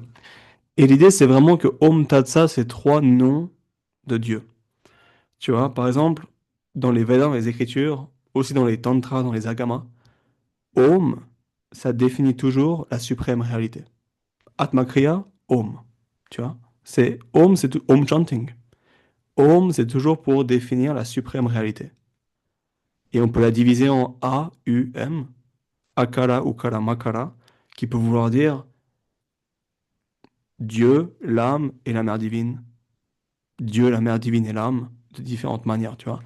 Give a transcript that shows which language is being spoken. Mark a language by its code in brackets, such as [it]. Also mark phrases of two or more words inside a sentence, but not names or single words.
[fr] Et l'idée, c'est vraiment que [sa] Om Tatsa, [fr] c'est trois noms de Dieu. Tu vois, par exemple, dans les Védas, dans les Écritures, aussi dans les Tantras, dans les Agamas, Om, ça définit toujours la suprême réalité. [sa] Atmakriya, Om. [fr] Tu vois, c'est Om, c'est [en] Om chanting. [fr] Om, c'est toujours pour définir la suprême réalité. Et on peut la diviser en A, U, M, [sa] Akara, Ukara, Makara, [fr] qui peut vouloir dire Dieu, l'âme et la mère divine. Dieu, la mère divine et l'âme, de différentes manières, tu vois.